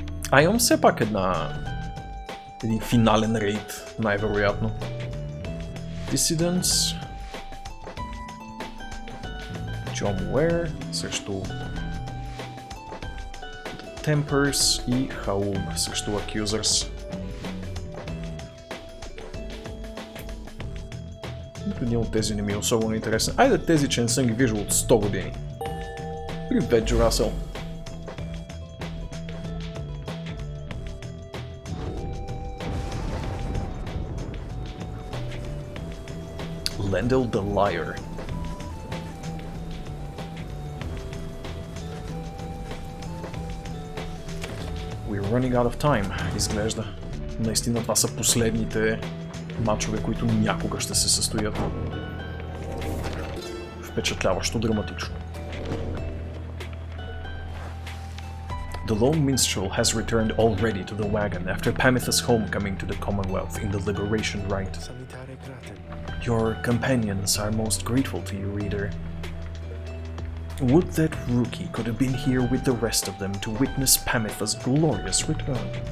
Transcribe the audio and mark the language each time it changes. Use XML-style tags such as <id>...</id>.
<bg>А имам все пак един финален рейд, най-вероятно.</bg> <en>Dissidents.</en> <bg>John Ware срещу The Tempers и Хаум срещу Accusers. Един от тези не ми е особено интересен. Айде тези, че не съм ги виждал от 100 години. Привет, Джурасел.</bg> <en>Lendl the Liar. We're running out of time,</en> <bg>изглежда. Наистина това са последните мачове, които някога ще се състоят. Впечатляващо драматично.</bg> <en>The lone minstrel has returned already to the wagon after Pamitha's homecoming to the Commonwealth in the Liberation Rite. Your companions are most grateful to you, reader. Would that rookie could have been here with the rest of them to witness Pamitha's glorious return.</en>